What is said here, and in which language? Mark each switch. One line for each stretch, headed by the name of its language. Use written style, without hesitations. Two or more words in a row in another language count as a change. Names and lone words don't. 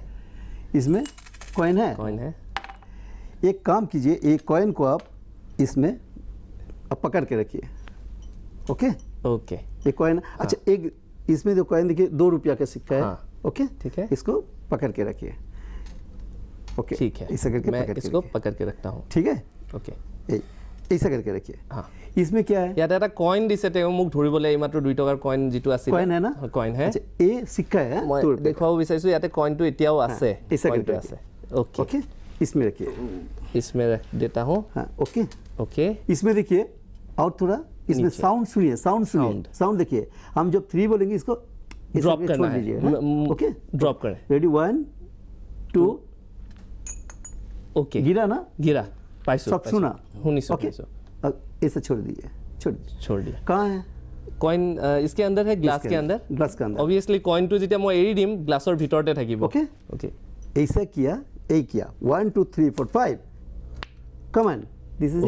Hindi: इसमें कॉइन है एक काम कीजिए एक कॉइन को आप इसमें आप पकड़ के रखिए ओके ओके ये कॉइन अच्छा एक इसमें जो कॉइन देखिए 2 रुपया का सिक्का है ओके ठीक है इसको पकड़ के रखिए ओके ठीक है ऐसा करके मैं इसको पकड़ के रखता हूँ ठीक है ओके ऐसा करके रखिए हाँ इसमें क्या है
Assamese: ইয়াতে এটা কইন দিছে তেওঁ মোক ধৰিবলৈ এইমাত্ৰ 2 টকাৰ কইন যিটো আছিল
Hindi: कॉइन है ना কইন है अच्छा ये सिक्का है
Assamese: মই
Hindi: 2 रुपये
Assamese: দেখুৱাব বিচাৰিছোঁ ইয়াতে কইনটো এতিয়াও আছে
Hindi: ऐसा
Assamese: কইনটো
Hindi: करके
Assamese: আছে
Hindi: रखिए ओके ओके इसमें रखिए इसमें रख देता हूँ हाँ ओके ओके इसमें देखिए और थोड़ा इसमें नीचे। साउंड सुनिए साउंड देखिए हम जब 3 बोलेंगे इसको ऐसे ड्रॉप करके करना छोड़ है दीजिए, हाँ? ओके ड्रॉप करें रेडी 1 2 ओके गिरा ना
Assamese: गिरा পাইছো
Hindi: सब सुना
Assamese: শুনিছো
Hindi: ओके
Assamese: শুনিছো
Hindi: अब ऐसे छोड़ दीजिए छोड़ दिया कहाँ है কইন इसके अंदर है ग्लास के अंदर ग्लास के अंदर
Assamese: ऑब्वियसली কইনটো যেতিয়া মই এৰি দিম গ্লাছৰ ভিতৰতে থাকিব
Hindi: ओके ओके ऐसा किया यही किया 1 2 3 4 5
English: come on this is